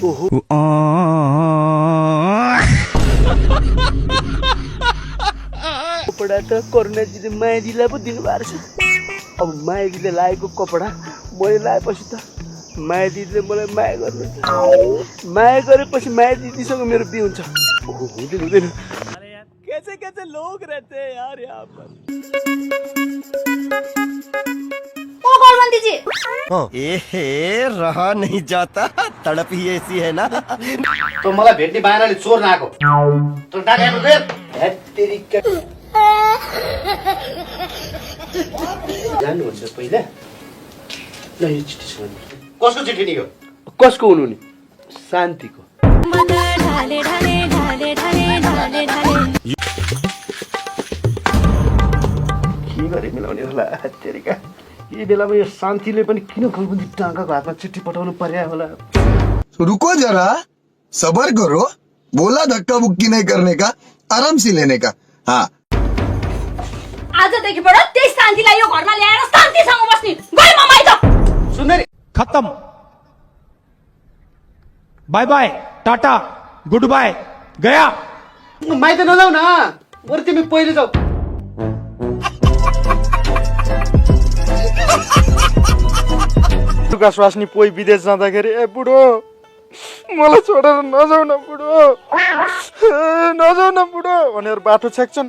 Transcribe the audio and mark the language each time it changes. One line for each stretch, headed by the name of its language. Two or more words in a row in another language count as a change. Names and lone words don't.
Nepali: कपडा त करुणाजीले मायादीलाई पो दिनुभएको छ। अब मायादीले लागेको कपडा मैले लगाएपछि त मायादीले मलाई माया गर्नुहुन्छ। माया गरेपछि माया दिदीसँग मेरो बिहे हुन्छ। हुँदैन हुँदैन।
Hindi: कैसे कैसे लोग रहते हैं यार यहाँ पर। ओ गौरवंती जी, रहा नहीं जाता, तड़प ही ऐसी है ना।
Nepali: त मलाई भेट्ने बाहनाले चोर्न आएको त डाकेको फेर हेत्तेरिका जान्नुहुन्छ पहिला। ल यो चिठी सुन। कसको चिठी नि यो? कसको हुनु नि? शान्तिको। के गरे मिलाउने होला हेत्तेरिका। यही बेलामा यो शान्तिले पनि किन गलबन्दी टाँकाको हातमा चिठी पठाउनु पर्या होला?
Hindi: रुको जरा, सबर करो, बोला धक्का बुक्की नहीं करने का, आराम से लेने का। हाँ,
Nepali: आजदेखिबाट त्यही शान्तिलाई यो घरमा ल्याएर शान्तिसँग बस्ने। गए म माइत। सुन्दरी
Hindi: खत्म।
English: bye bye,
Hindi: टाटा,
English: good bye,
Hindi: गया।
Nepali: माइत नजाऊ न, बरु तिमी पहिले जाऊ। लुगा स्वास्नी पोइ विदेश जाँदाखेरि ए बुढो मलाई छोडेर नजाऊ न बुढो, नजाऊ न बुढो भनेर बाटो छेक्छन्।